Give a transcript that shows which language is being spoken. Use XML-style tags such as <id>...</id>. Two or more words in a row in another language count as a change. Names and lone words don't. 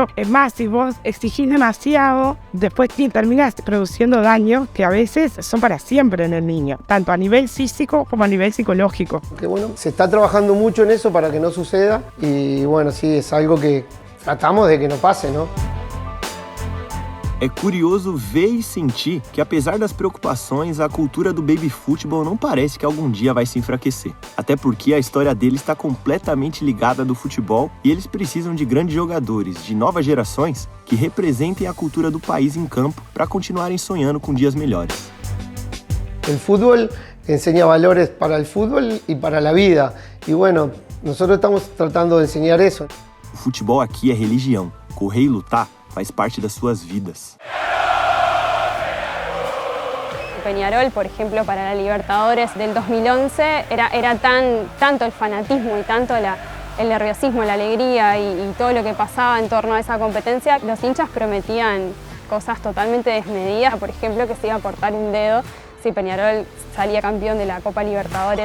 <es>Es más, si vos exigís demasiado, después terminás produciendo daños que a veces son para siempre en el niño, tanto a nivel físico como a nivel psicológico. Que bueno, se está trabajando mucho en eso para que no suceda y bueno, sí, es algo que tratamos de que no pase, ¿no?</es> <pt>É curioso ver e sentir que, apesar das preocupações, a cultura do baby futebol não parece que algum dia vai se enfraquecer. Até porque a história deles está completamente ligada do futebol e eles precisam de grandes jogadores, de novas gerações, que representem a cultura do país em campo para continuarem sonhando com dias melhores.</pt> <es>El fútbol enseña valores para el fútbol y para la vida. Y bueno, nosotros estamos tratando de enseñar eso.</es> <pt>O futebol aqui é religião. Correr e lutar faz parte das suas vidas.</pt> <es>Peñarol, por ejemplo, para la Libertadores del 2011, era tanto el fanatismo y tanto el nerviosismo, la alegría y todo lo que pasaba en torno a esa competencia. Los hinchas prometían cosas totalmente desmedidas, por ejemplo, que se iba a cortar un dedo si Peñarol salía campeón de la Copa Libertadores.</es>